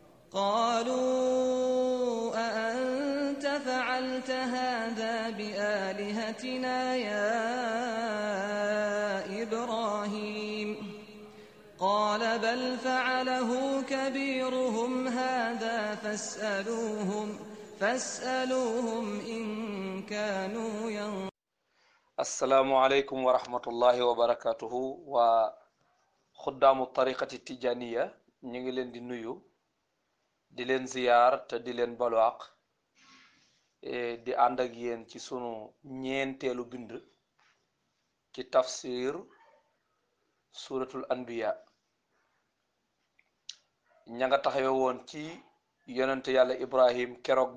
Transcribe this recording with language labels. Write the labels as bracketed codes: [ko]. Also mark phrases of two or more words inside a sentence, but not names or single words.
[ar] قالوا أأنت فعلت هذا بآلهتنا يا إبراهيم قال بل فعله كبيرهم هذا فاسألوهم إن كانوا ينطقون. السلام عليكم ورحمة الله وبركاته وخدام الطريقة التجانية [wo] ñu ngi leen di nuyu di leen ziyaar te di leen balwaq di ànd ak yéen ci sunu ñeenteelu bind ci tafsir suratul anbiya ña nga taxawe woon ci yonente yàlla ibrahim keroog